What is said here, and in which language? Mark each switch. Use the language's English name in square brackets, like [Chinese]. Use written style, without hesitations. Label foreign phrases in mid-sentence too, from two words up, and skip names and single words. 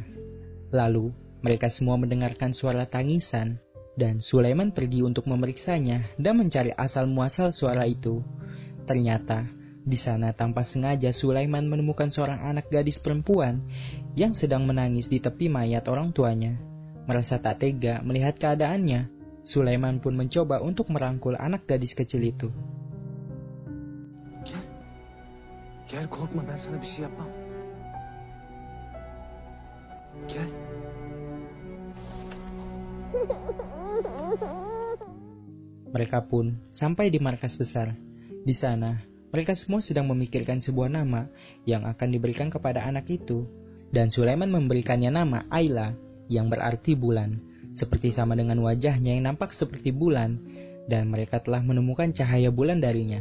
[Indonesian] Lalu, mereka semua mendengarkan suara tangisan, dan Sulaiman pergi untuk memeriksanya dan mencari asal-muasal suara itu. Ternyata, di sana tanpa sengaja Sulaiman menemukan seorang anak gadis perempuan yang sedang menangis di tepi mayat orang tuanya. Merasa tak tega melihat keadaannya, Sulaiman pun mencoba untuk merangkul anak gadis kecil itu. [Turkish] Gel korkma, ben sana bir şey yapmam. Gel. [Indonesian] Mereka pun sampai di markas besar. Di sana, mereka semua sedang memikirkan sebuah nama yang akan diberikan kepada anak itu. Dan Sulaiman memberikannya nama Ayla, yang berarti bulan, seperti sama dengan wajahnya yang nampak seperti bulan, dan mereka telah menemukan cahaya bulan darinya.